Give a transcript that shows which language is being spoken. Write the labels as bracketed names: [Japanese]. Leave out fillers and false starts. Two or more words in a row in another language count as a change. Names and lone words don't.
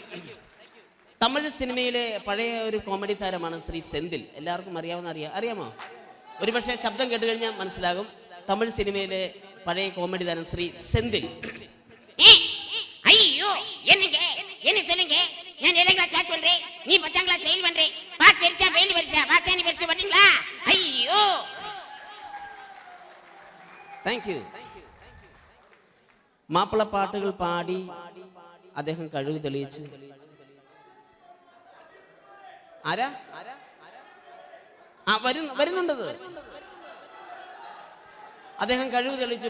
[Malayalam] തമിഴ് സിനിമയിലെ പഴയ ഒരു കോമഡി താരമാണ് ശ്രീ സെന്തിൽ. എല്ലാവർക്കും അറിയാമോ? ഒരുപക്ഷെ ശബ്ദം കേട്ട് കഴിഞ്ഞാൽ മനസ്സിലാകും. തമിഴ് സിനിമയിലെ പഴയ കോമഡി താരം ശ്രീ സെന്തിൽ. അയ്യോ, [Tamil] நான் 7th [English] class pass [Tamil] பண்றேன், நீ 10th [English] class fail [Tamil] பண்றே. பாஸ் பெருசா ஃபெயில் பெருசா, பாஸ் நீ பெருசா பாத்தீங்களா? ஐயோ. [English] thank you. [Malayalam] മാപ്പിളപ്പാട്ടുകൾ പാടി അദ്ദേഹം കഴിവ് തെളിയിച്ചു. ആരാ വരുന്നുണ്ടത്? അദ്ദേഹം കഴിവ് തെളിയിച്ചു.